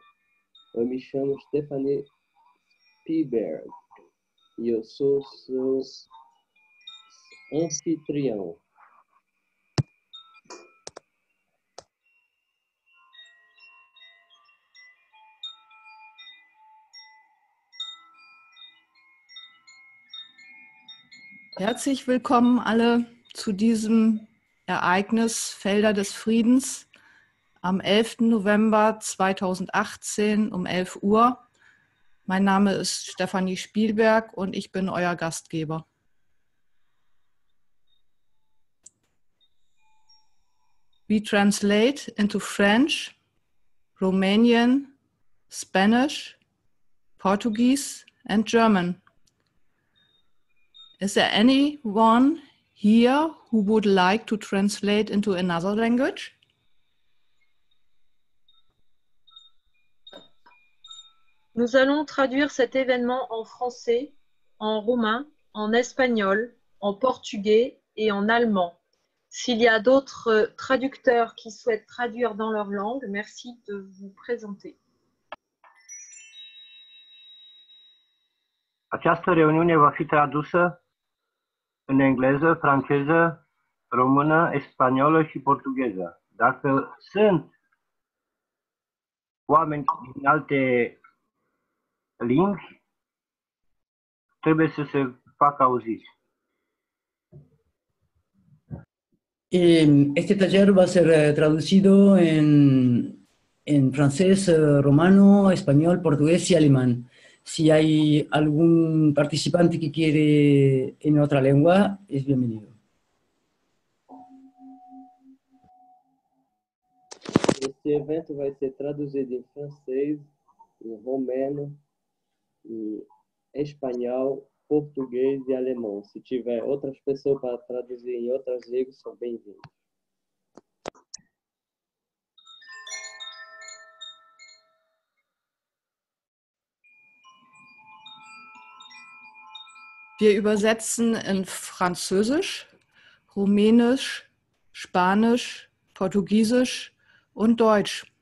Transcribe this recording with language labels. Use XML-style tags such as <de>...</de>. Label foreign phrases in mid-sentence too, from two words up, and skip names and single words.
<pt>Eu me chamo Stefanie Spielberg e eu sou seu anfitrião.</pt> <de>Herzlich willkommen alle zu diesem Ereignis Felder des Friedens am 11. November 2018 um 11 Uhr. Mein Name ist Stefanie Spielberg und ich bin euer Gastgeber.</de> <en>We translate into French, Romanian, Spanish, Portuguese and German. Is there anyone here who would like to translate into another language?</en> <fr>Nous allons traduire cet événement en français, en roumain, en espagnol, en portugais et en allemand. S'il y a d'autres traducteurs qui souhaitent traduire dans leur langue, merci de vous présenter.</fr> <ro>Această reuniune va fi tradusă în engleză, franceză, română, spaniolă și portugheză. Dacă sunt oameni din alte limbi, trebuie să se facă auziți.</ro> <es>Este taller va a ser traducido en francés, romano, español, portugués y alemán. Si hay algún participante que quiere en otra lengua, es bienvenido.</es> <pt>Esse evento vai ser traduzido em francês, em romeno, em espanhol, português e alemão. Se tiver outras pessoas para traduzir em outras línguas, são bem-vindos.</pt> <de>Wir übersetzen in Französisch, Rumänisch, Spanisch, Portugiesisch und Deutsch.</de>